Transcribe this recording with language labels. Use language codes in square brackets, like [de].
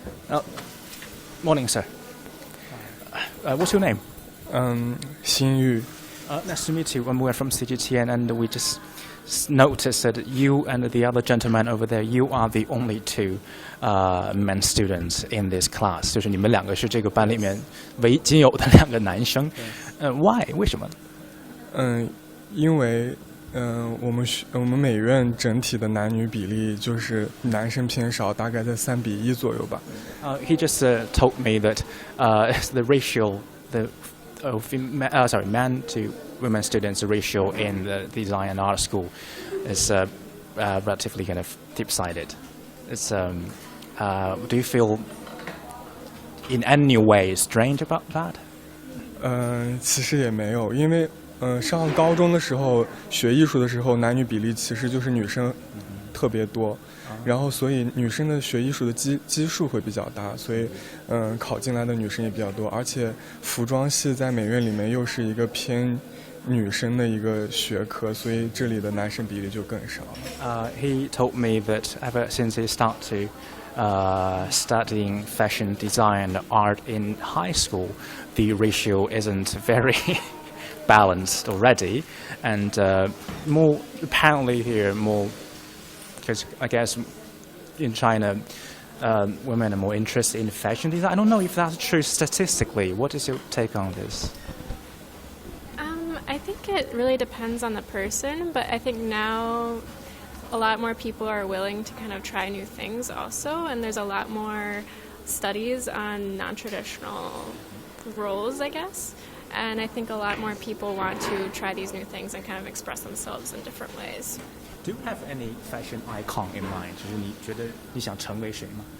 [en] Yeah. Morning, sir. What's your name? [zh] 新玉。 [en] Nice to meet you. We're from CGTN, and we just noticed that you and the other gentleman over there, you are the only two men students in this class. [zh] 就是你们两个是这个班里面唯仅有的两个男生。 [en] Why？ [zh] 为什么？因为我们美院整体的男女比例就是男生偏少，大概在3:1左右吧。 [en] He just told me that the ratio, man to women students ratio in the design and art school is relatively kind of deep-sided. It's do you feel in any way strange about that? [zh] 其实也没有，因为上高中的时候学艺术的时候，男女比例其实就是女生特别多，然后所以女生的学艺术的基数会比较大，所以考进来的女生也比较多，而且服装系在美院里面又是一个偏女生的一个学科，所以这里的男生比例就更少。 [en] He told me that ever since he started studying fashion design and art in high school, the ratio isn't very balanced already, and more apparently here more because I guess in China women are more interested in fashion design. I don't know if that's true statistically. What is your take on this? I think it really depends on the person, but I think now a lot more people are willing to kind of try new things also, and there's a lot more studies on non-traditional roles, I guess. And I think a lot more people want to try these new things and kind of express themselves in different ways. Do you have any fashion icon in mind? [zh] 就是你觉得你想成为谁吗？